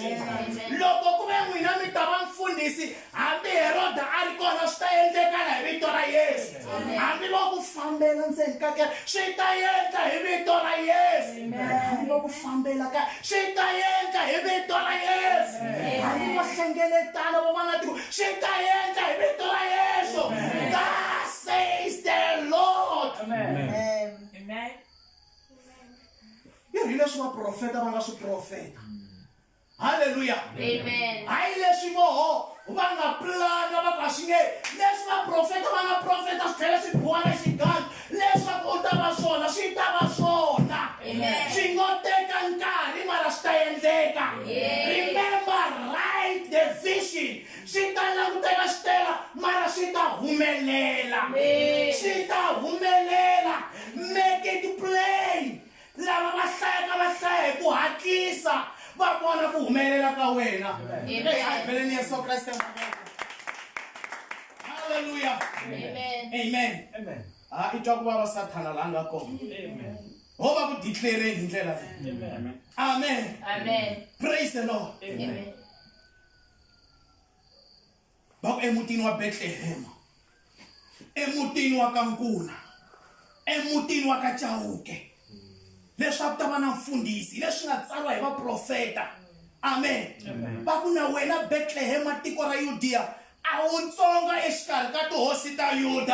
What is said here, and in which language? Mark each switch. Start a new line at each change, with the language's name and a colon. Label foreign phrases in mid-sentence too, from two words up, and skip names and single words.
Tsonga: Loko ku ve n'wina mi ta va mfundhisi hambi Heroda a ri kona swi ta endlekala hi vito ra Yesu. Hambi va ku fambela ndzeni ka kereke swi ta endla hi vito ra Yesu. Hambi va ku fambela ka swi ta endla hi vito ra Yesu. Hambi va hlengeletana va nga tiko swi ta endla hi vito ra Yesu.
English: God says the Lord.
Tsonga: Amen. Hi leswi vaprofeta va nga swi profeta. Hallelujah. Amen. Hayi leswi voho va nga plana va ka swi nge leswi vaprofeta va nga profeta swi tlhela swi boha na xigano leswaku u ta va swona swi ta va swona. Swi ngo teka nkarhi mara swi ta endleka.
English: Remember, write the vision.
Tsonga: Swi ta languteka swi tela mara swi ta humelela. Swi ta humelela.
English: Make it plain.
Tsonga: Lava va hlaya hi ku hatlisa va vona ku humelela ka wena. Pheleni Yesu Kreste. Hallelujah. Amen. I twa ku vava Sathana la nga kona. Ho va ku declare hi ndlela leyi.
English: Amen. Praise the Lord.
Tsonga: Va ku emutini wa Bethlehem, emutini wa ka Nkuna, emutini wa ka Chauke, leswaku ta va na mfundhisi leswi nga tsariwa hi vaprofeta. Amen. Va ku na wena Bethlehem tiko ra Yudiya a wu ntsongo exikarhi ka tihosi ta Yuda.